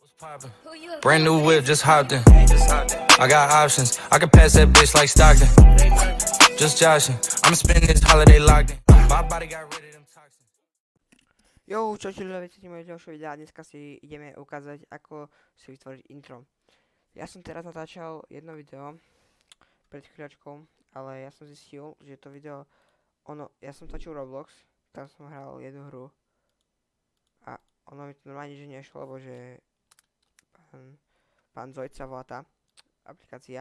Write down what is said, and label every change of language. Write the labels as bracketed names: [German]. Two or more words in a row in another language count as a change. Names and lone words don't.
[English] Poppin'. Brand new whip, just hopped in. I got options. I can pass that bitch like Stockton. Just joshing. I'm spending this holiday locked in. My body got rid of them toxins. [Slovak] Jo, čaute ľudia, vítajte moje ďalšie videa a dneska si ideme ukázať, ako si vytvoriť intro. Ja som teraz natáčal jedno video pred chvíľačkou, ale ja som zistil, že to video, ja som točil Roblox, tam som hral jednu hru a ono mi to normálne že nešlo, lebo že pán Zoid sa volá tá aplikácia.